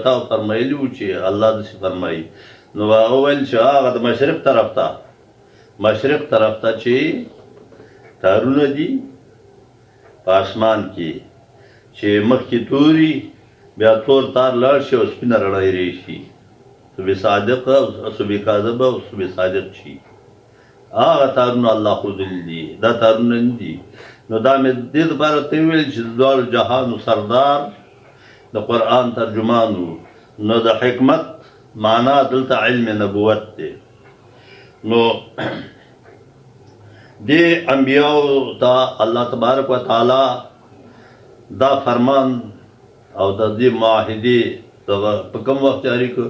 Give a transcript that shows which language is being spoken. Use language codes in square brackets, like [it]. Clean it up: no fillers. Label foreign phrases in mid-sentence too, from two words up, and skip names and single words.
[ps] تا فرمایلي وو چې الله داسې فرمایي. نو هغه ویل چې هغه د مشرق طرف ته چې تارونه دي په اسمان کې، چې مخکې توري بیا تور تار لاړ شي او سپینه رڼا یې راشي، صبح صادق او صبح کاذب او صبح صادق شي. هغه تارونه الله ښودلي دي، دا تارونه نه دي. نو دا مې دې دپاره ته وویل چې د دواړو جهانو سردار د قرآن ترجمان و. نو د حکمت معنا دلته علم نبوت دی. نو دې انبیاو ته [ar] الله تبارک وتعالی [ps] دا فرمان او د دې معاهدې په کوم وخت جاري کړ؟